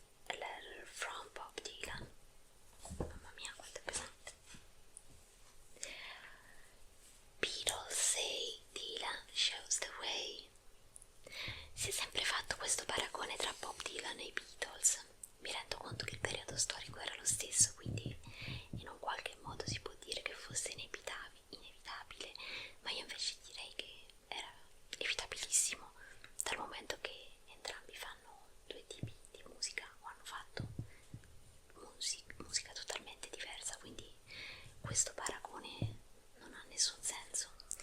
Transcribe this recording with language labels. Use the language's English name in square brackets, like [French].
[English] Letter from Bob Dylan. [Italian] Mamma mia, quanto è pesante. [English] Beatles say Dylan shows the way. [Italian] Si è sempre fatto questo paragone tra Bob Dylan e i Beatles. Mi rendo conto che il periodo storico era lo stesso, quindi in un qualche modo si può dire che fosse inevitabile, ma io invece direi che era evitabilissimo, dal momento che entrambi fanno due tipi di musica o hanno fatto musica totalmente diversa, quindi questo paragone non ha nessun senso.